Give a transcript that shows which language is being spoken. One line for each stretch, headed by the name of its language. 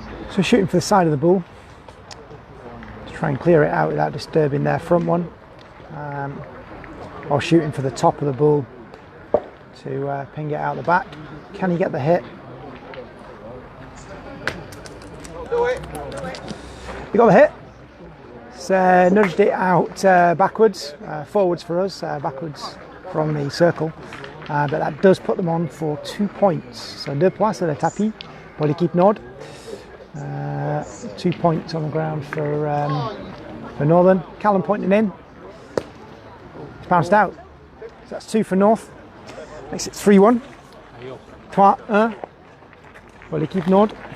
English: So shooting for the side of the ball to try and clear it out without disturbing their front one, or shooting for the top of the ball to ping it out the back. Can he get the hit? He got the hit. Nudged it out backwards, forwards for us, backwards from the circle, but that does put them on for 2 points.
French: So 2 points sur le tapis pour l'équipe Nord.
English: 2 points on the ground for Northern. Callum pointing in. It's bounced out. So that's 2 for North. Makes it 3-1.
French: 3-1 pour l'équipe Nord.